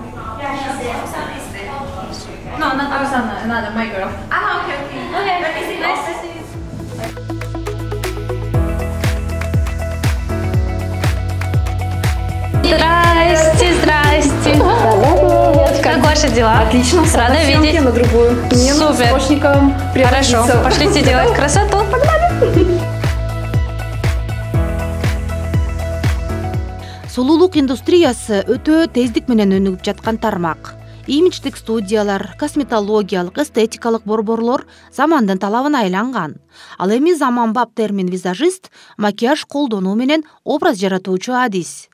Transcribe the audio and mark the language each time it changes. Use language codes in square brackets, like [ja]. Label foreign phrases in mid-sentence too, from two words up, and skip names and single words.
[en] Yeah, she's there. Oksana is there. No, not Oksana, another, my girl. Okay. Okay, let me see. Nice to see you. [ru] Здрасте. Как ваши дела? Отлично. Рада видеть. На другую. Супер. Хорошо. Пошлите делать красоту. Погнали. [ky] Сулуулук индустриясы өтө тездик менен өнүгүп жаткан тармак. Имидждик студиялар, косметологиялык, эстетикалык борборлор замандын талабына айланган. Ал эми заманбап термин визажист макияж колдонуу менен образ жаратуучу адис.